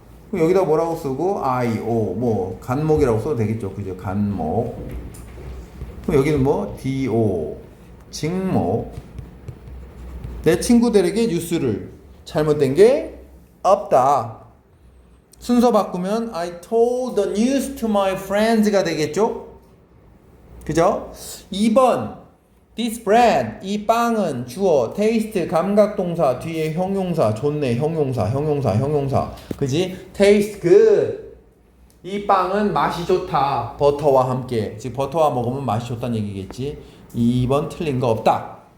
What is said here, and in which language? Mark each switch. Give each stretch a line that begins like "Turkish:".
Korean: 그럼 여기다 뭐라고 쓰고 IO, 뭐 간목이라고 써도 되겠죠. 그죠? 간목. 그럼 여기는 뭐 DO, 직목. 내 친구들에게 뉴스를. 잘못된 게 없다. 순서 바꾸면
English: I told the news to my friends가 되겠죠?
Korean: 그죠? 2번
English: This bread,
Korean: 이 빵은 주어, taste, 감각동사, 뒤에 형용사, 좋네, 형용사. 그지?
English: taste good.
Korean: 이 빵은 맛이 좋다. 버터와 함께. 즉 버터와 먹으면 맛이 좋다는 얘기겠지. 2번 틀린 거 없다.